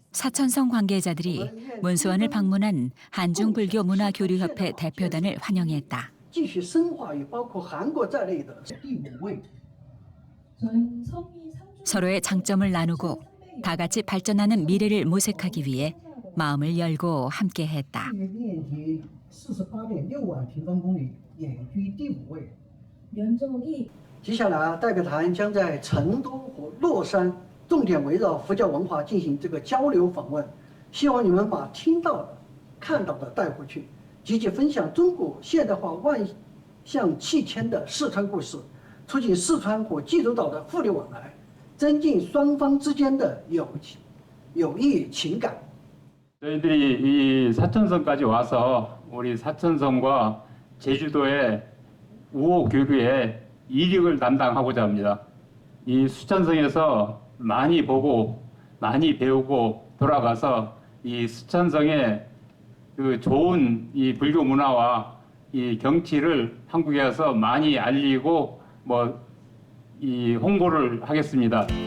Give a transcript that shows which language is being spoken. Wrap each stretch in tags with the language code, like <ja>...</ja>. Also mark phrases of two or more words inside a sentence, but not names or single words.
<ko>사천성 관계자들이 문수원을 방문한 한중불교문화교류협회 대표단을 환영했다. 서로의 장점을 나누고 다 같이 발전하는 미래를 모색하기 위해 마음을 열고 함께했다.</ko> <zh>48.6 万平方公里，也居第5位。</zh> <ko>면적이</ko> <zh>接下来代表团将在成都和乐山重点围绕佛教文化进行这个交流访问，希望你们把听到的、看到的带回去，积极分享中国现代化万象齐迁的四川故事，促进四川和济州岛的互利往来，增进双方之间的友谊情感。</zh> <ko>저희들이 이 사천성까지 와서 우리 사천성과 제주도의 우호 교류에 이력을 담당하고자 합니다. 이 수천성에서 많이 보고 많이 배우고 돌아가서 이 수천성의 그 좋은 이 불교 문화와 이 경치를 한국에 와서 많이 알리고 이 홍보를 하겠습니다.</ko>